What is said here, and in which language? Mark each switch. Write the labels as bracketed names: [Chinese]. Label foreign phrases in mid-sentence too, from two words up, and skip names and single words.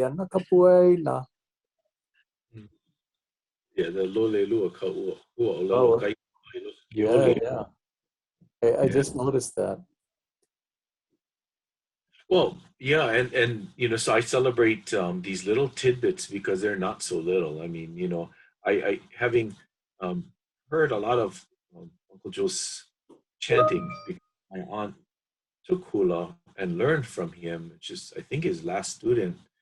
[Hawaiian] the lole lua ka'ua. [English] Yeah. I just noticed that. Well, yeah, and so I celebrate these little tidbits because they're not so little. I mean, I having heard a lot of Uncle Joe's chanting because my aunt took hula and learned from him, which is I think his last student.